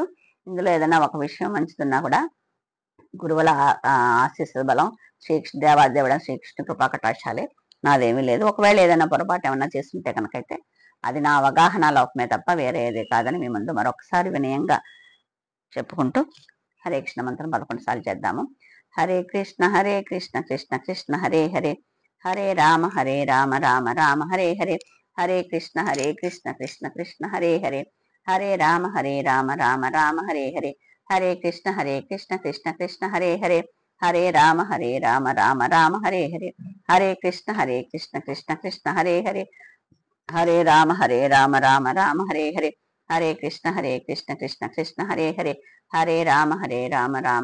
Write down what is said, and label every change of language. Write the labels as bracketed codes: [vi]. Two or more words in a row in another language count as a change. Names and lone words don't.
[te] ఇందులో ఏదైనా ఒక విషయం మంచిదున్నా కూడా గురువుల ఆశీస్సు బలం దేవాదేవుడ శ్రీకృష్ణ కృపా కటాక్షాలే, నాదేమీ లేదు. ఒకవేళ ఏదైనా పొరపాటు ఏమన్నా చేస్తుంటే కనుకైతే అది నా అవగాహన లోపమే తప్ప వేరే ఏదే కాదని మీ ముందు మరొకసారి వినయంగా చెప్పుకుంటూ హరే కృష్ణ మంత్రం 11 సార్లు చేద్దాము. హరే కృష్ణ కృష్ణ కృష్ణ హరే హరే, హరే రామ రామ రామ హరే హరే, హరే కృష్ణ కృష్ణ కృష్ణ హరే హరే, హరే రామ రామ రామ హరే హరే, హరే కృష్ణ కృష్ణ కృష్ణ హరే హరే, హరే రామ రామ రామ హరే హరే, హరే కృష్ణ కృష్ణ కృష్ణ హరే హరే, హరే రామ రామ రామ హరే హరే, హరే కృష్ణ కృష్ణ కృష్ణ హరే హరే, హరే రామ రామ